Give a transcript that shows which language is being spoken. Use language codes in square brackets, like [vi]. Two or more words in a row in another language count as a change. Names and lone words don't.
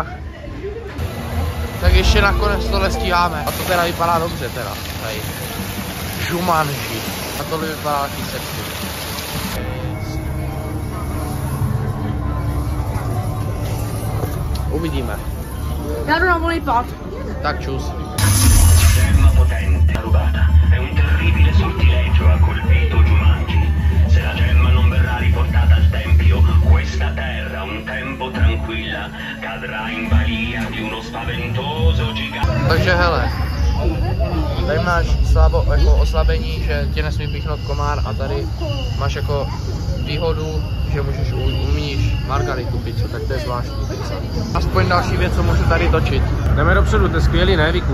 [cs] Tak ještě nakonec tohle stíháme. A to teda vypadá dobře teda. Tady. Jumanji. A tohle vypadá taky sexy. Uvidíme. Já jdu na volný pád. Tak čus. [it] Gemma potente rubata. È un terribile sortileggio ha colpito Jumanji. Se la gemma non verrà riportata al tempio, questa terra, un tempo tranquilla, cadrà in balia di uno spaventoso gigante. [cs] Takže hele, tady máš jako oslabení, že tě nesmí píchnout komár a tady máš jako výhodu, že můžeš umíš margaritu pizzu, tak to je zvláštní pizza. Aspoň další věc, co můžu tady točit. Jdeme dopředu, to je skvělý, ne, Viku?